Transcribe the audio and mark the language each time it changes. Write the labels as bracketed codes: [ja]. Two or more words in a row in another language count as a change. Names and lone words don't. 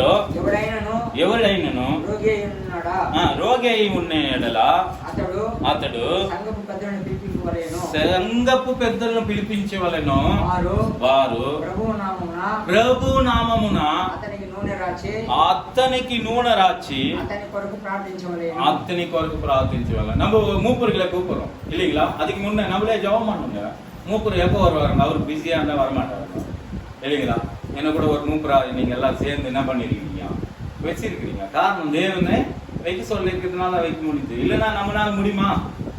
[te] ఎవరైనను రోగి అయి ఉన్న ఎడల అతడు సంఘపు పెద్దలను పిలిపించవలెను. వారు ప్రభు నామమున అతనికి నూనె రాచి అతని కొరకు ప్రార్థించవలెను. [ta] நம்ம மூப்பர்களை கூப்பிடுறோம் இல்லைங்களா? அதுக்கு முன்ன நம்மளே ஜெபம் பண்ணுங்க. மூப்பர் எப்போ வருவாங்க? அவர் பிஸியா இருந்தா வரமாட்டாரு இல்லைங்களா? என்ன கூட ஒரு மூப்பரா நீங்க எல்லாம் சேர்ந்து என்ன பண்ணிருக்கீங்க, வச்சிருக்கிறீங்க. காரணம் தேவனே வைக்க சொல்லி இருக்கிறதுனால வைக்க முடியுது. இல்லைன்னா நம்மளால முடியுமா?